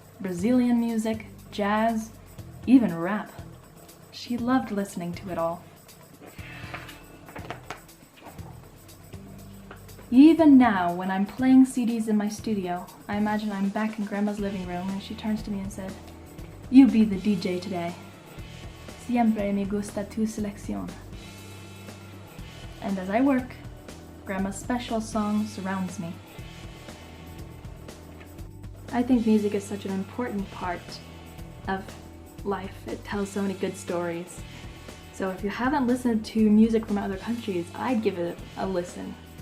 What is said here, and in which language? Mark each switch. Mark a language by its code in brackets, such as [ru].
[en] Brazilian music, jazz, even rap. She loved listening to it all. Even now, when I'm playing CDs in my studio, I imagine I'm back in Grandma's living room and she turns to me and said, "You be the DJ today. [es] Siempre me gusta tu selección." [en] And as I work, Grandma's special song surrounds me. I think music is such an important part of life. It tells so many good stories. So if you haven't listened to music from other countries, I'd give it a listen.